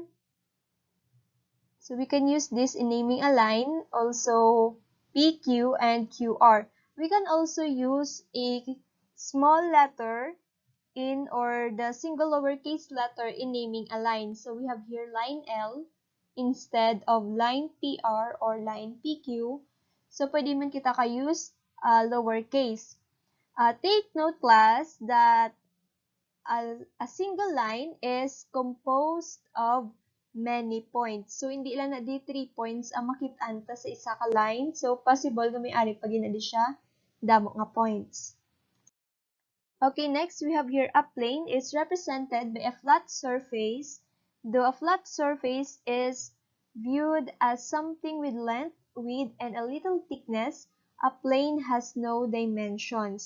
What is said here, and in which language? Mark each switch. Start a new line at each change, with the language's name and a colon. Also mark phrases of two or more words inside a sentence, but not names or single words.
English: So we can use this in naming a line, also PQ and QR. We can also use a small letter in or the single lowercase letter in naming a line. So we have here line L instead of line PR or line PQ.
Hiligaynon: So pwede man kita ka-use lowercase.
English: Take note class that a single line is composed of many points. So,
Hiligaynon: hindi lang na di 3 points ang makitaan ta sa isa ka line. So, possible na may-ari pag ginadi siya, damo nga points.
English: Okay, next we have here a plane is represented by a flat surface. Though a flat surface is viewed as something with length, width, and a little thickness, a plane has no dimensions.